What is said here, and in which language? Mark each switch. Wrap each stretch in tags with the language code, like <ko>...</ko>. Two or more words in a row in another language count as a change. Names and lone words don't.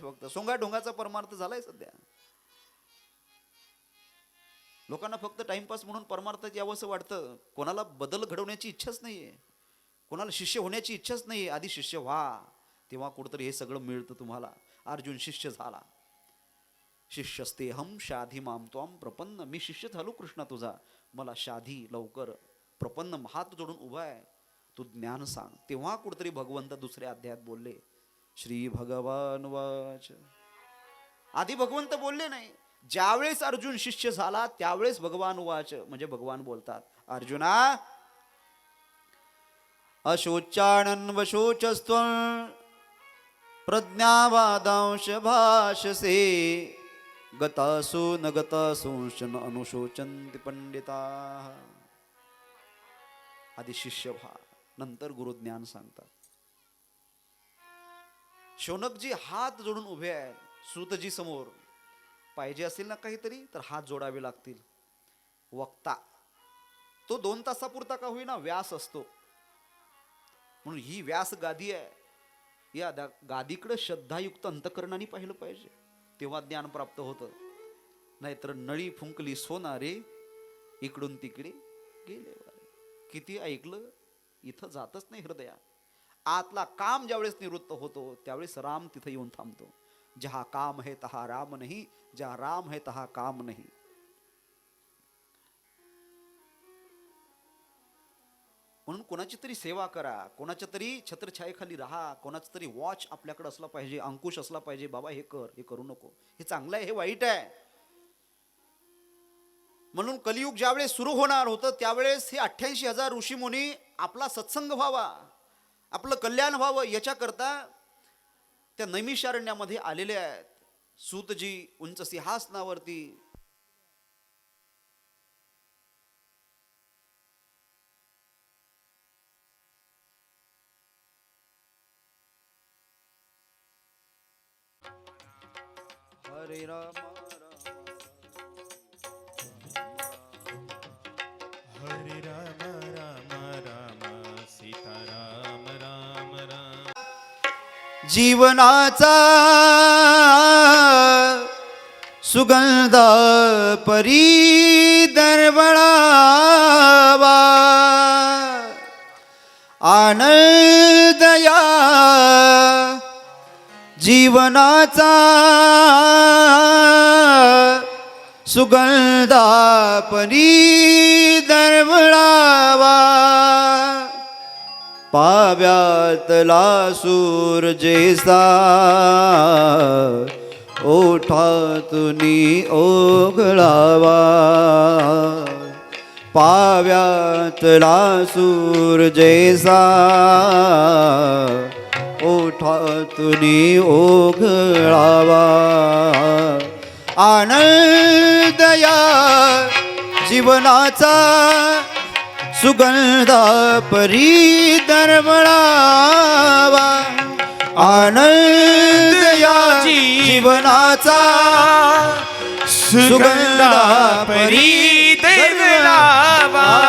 <mr>फक्त सोंगा ढोंगाचा परमार्थ झालाय सध्या. लोकांना फक्त टाइमपास म्हणून परमार्थात यावंसं वाटतं. कोणाला बदल घडवण्याची इच्छाच नाहीये, कोणाला शिष्य होण्याची इच्छाच नाहीये. आधी शिष्य व्हा, तेव्हा कुठंतरी हे सगळं मिळतं तुम्हाला. अर्जुन शिष्य झाला.</mr> <sa>शिष्यस्ते हम शाधी माम त्वाम प्रपन्न.</sa> <mr>मी शिष्य झालो कृष्णा तुझा, मला शाधी लवकर प्रपन्न हात जोडून उभा आहे, तू ज्ञान सांग. तेव्हा कुठेतरी भगवंत दुसऱ्या अध्यायात बोलले,</mr> <sa>श्री भगवान वाच.</sa> <mr>आधी भगवंत बोलले नाही. ज्यावेळेस अर्जुन शिष्य झाला त्यावेळेस</mr> <sa>भगवान वाच,</sa> <mr>म्हणजे भगवान बोलतात, अर्जुना</mr> <sa>अशोचानन वशोचस्त्वं प्रज्ञावादांश भाषसे गतासु न गतासूंश्च न अनुशोचन्ति पंडिताः.</sa> <mr>आधी शिष्य व्हा, नंतर गुरुज्ञान सांगतात. शौनकजी हात जोडून उभे आहेत सूतजी समोर. पाहिजे असेल ना काहीतरी तर हात जोडावे लागतील. वक्ता तो 2 तासापुरता का होईना व्यास असतो, म्हणून ही व्यास गादी आहे. या गादीकडे श्रद्धायुक्त अंतकरणाने पाहिलं पाहिजे, तेव्हा ज्ञान प्राप्त होतं. नाहीतर नळी फुंकली सोनारे, इकडून तिकडे गेले. किती ऐकलं, इथं जातच नाही हृदया. आतला काम ज्यावेळेस निवृत्त होतो त्यावेळेस राम तिथे येऊन थांबतो.</mr> <hi>जहा काम है तहा राम नहीं, जहा राम है तहा काम नहीं.</hi> <mr>म्हणून कोणाची तरी सेवा करा, कोणाच्या तरी छत्रछायेखाली राहा, कोणाचं तरी वॉच आपल्याकडे असला पाहिजे, अंकुश असला पाहिजे. बाबा हे कर, हे करू नको, हे चांगलं आहे, हे वाईट आहे. म्हणून कलियुग ज्यावेळेस सुरू होणार होतं त्यावेळेस हे 88,000 ऋषीमुनी आपला सत्संग व्हावा, आपलं कल्याण व्हावं याच्याकरता त्या नैमिषारण्यामध्ये आलेले आहेत. सूतजी उंच सिंहासनावरती</mr> <sa>हरे राम हरे राम राम राम सीता राम राम राम.</sa> <mr>जीवनाचा सुगंध परी दरवळावा, आनंदया जीवनाचा सुगंधा परी दरवळावा. पाव्यातला सूर जैसा ओठातुनी ओघळावा, पाव्यातला सूर जैसा ओठातुनी ओघळावा. आनंदया जीवनाचा सुगंध परी दरवळावा, आनंदया जीवनाचा सुगंध परी दरवळावा.</mr>